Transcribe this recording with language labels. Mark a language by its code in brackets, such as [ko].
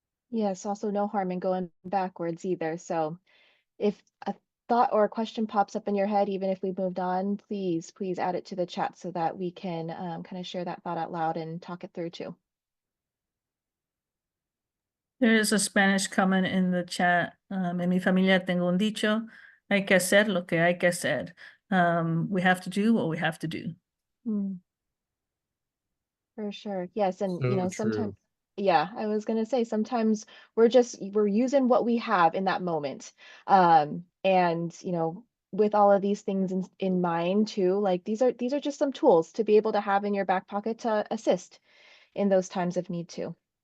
[en] Yes, also no harm in going backwards either. So if a thought or a question pops up in your head, even if we moved on, please add it to the chat so that we can kind of share that thought out loud and talk it through too. There is a Spanish comment in the chat. [es] En mi familia tengo un dicho, hay que hacer lo que hay que hacer. [en] We have to do what we have to do. For sure. Yes. And, So sometimes, true. yeah, I was going to say sometimes we're using what we have in that moment. And, with all of these things in mind too, like these are just some tools to be able to have in your back pocket to assist in those times of need too.